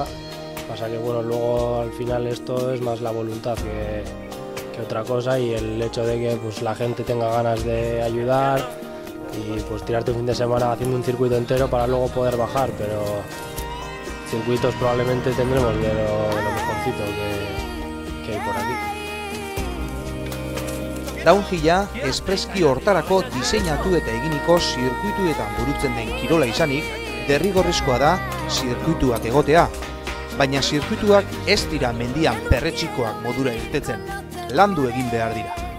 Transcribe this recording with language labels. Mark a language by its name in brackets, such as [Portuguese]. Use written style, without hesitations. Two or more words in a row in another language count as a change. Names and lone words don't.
[Spanish] Pasa que bueno, luego al final esto es más la voluntad que otra cosa, y el hecho de que pues la gente tenga ganas de ayudar y pues tirarte un fin de semana haciendo un circuito entero para luego poder bajar, pero circuitos probablemente tendremos de lo mejorcito que hay por aquí. [Basque] Downhilla espreski hortarako diseinatu eta eginiko zirkuituetan burutzen den kirola izanik, derrigorrezkoa da zirkuituak egotea. Baina zirkuituak ez dira mendian perretxikoak modura irtetzen, landu egin behar dira.